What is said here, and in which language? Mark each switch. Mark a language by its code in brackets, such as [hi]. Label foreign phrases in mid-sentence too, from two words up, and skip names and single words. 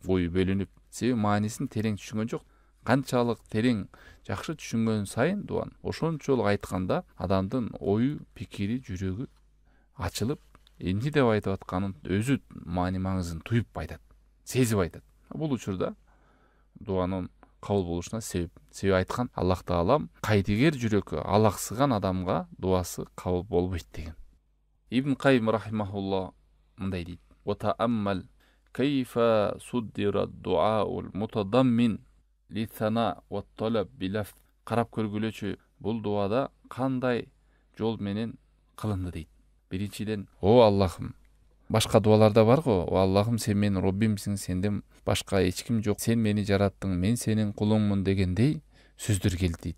[ky] Ою бөлүнүп, Себеби маанисин терең түшүнгөн жок. Канчалык терең жакшы түшүнгөн сайын дуаны ошончолук айтканда адамдын ою, пикири, жүрөгү ачылып, эмне деп айтып атканын өзү маани маңызын туюп айтат, сезип айтат. Бул учурда дуанын кабыл болушуна себеп айткан Аллах Таалам кайдыгер жүрөккө алаксыган адамга дуасы кабыл болбойт деген. Ибн Кайим рахимахулла мындай дейт: [ar] "وتأمل كيف صدر الدعاء المتضمن للثناء والطلب بلفظ." [ky] Карап көргүлөчү, бул дуада кандай жол менен кылынды дейт. Биринчиден, о Аллахым, башка дуаларда бар го, о Аллахым, сен менин Роббимсиң, сенден башка эч ким жок, сен мени жараттың, мен сенин кулуңмун дегендей сөздөр келди дейт.